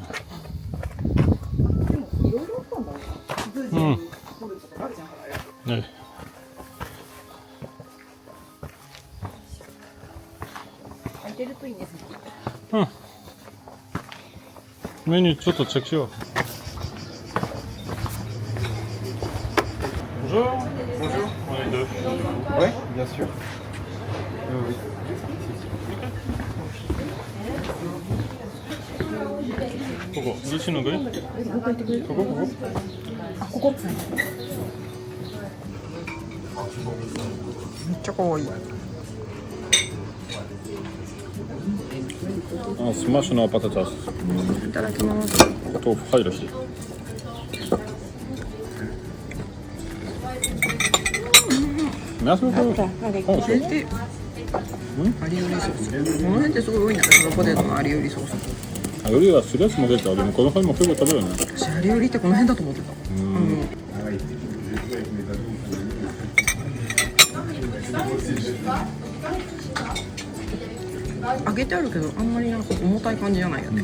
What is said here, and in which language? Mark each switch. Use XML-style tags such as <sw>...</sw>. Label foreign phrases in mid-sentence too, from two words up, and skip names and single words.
<ja>でもいろいろあったんだろうな。ブージーに掘るとかあるじゃん、あれ。ね。空いてるといいね、うん。メニューちょっとチェックしよう。</ja> <fr>Bonjour. Bonjour. On est deux. Oui, bien sûr. Oui.</fr> <ja>ここ、どっちのがいい？ここ、ここ。あ、ここ。めっちゃ可愛い。あ、スマッシュのパタタス。いただきます。豆腐入るし。</ja> <fr>Merci beaucoup. Avec plaisir.</fr> <ja>アリウリソース。この辺ってすごい多いんだけど、ポテトのアリウリソース。あ、よりはするやつも出た。でもこの辺も結構食べるね。私アリウリってこの辺だと思ってた。揚げてあるけどあんまりなんか重たい感じじゃないよね。</ja>